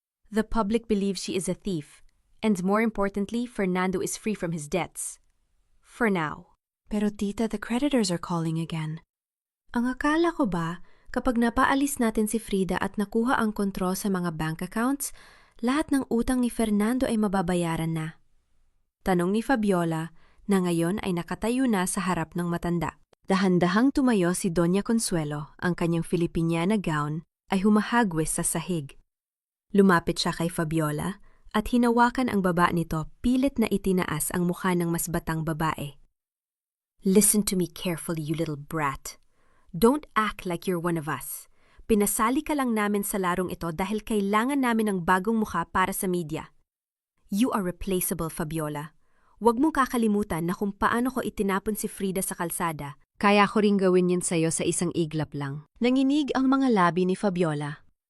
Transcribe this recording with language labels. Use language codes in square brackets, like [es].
[en] The public believes she is a thief. And more importantly, Fernando is free from his debts. For now." [tl] "Pero tita, [en] the creditors are calling again." [tl] Ang akala ko ba, kapag napaalis natin si Frida at nakuha ang kontrol sa mga bank accounts, lahat ng utang ni Fernando ay mababayaran na? Tanong ni Fabiola, na ngayon ay nakatayo na sa harap ng matanda. Dahan-dahang tumayo si Doña Consuelo, ang kanyang Filipiniana gown ay humahagwis sa sahig. Lumapit siya kay Fabiola at hinawakan ang baba nito, pilit na itinaas ang mukha ng mas batang babae. [en] "Listen to me carefully, you little brat. Don't act like you're one of us. [tl] Pinasali ka lang namin sa larong ito dahil kailangan namin ng bagong mukha para sa media. [en] You are replaceable, [tl] Fabiola. Huwag mong kakalimutan na kung paano ko itinapon si Frida sa kalsada. Kaya ko ring gawin yun sa'yo sa isang iglap lang." Nanginig ang mga labi ni Fabiola.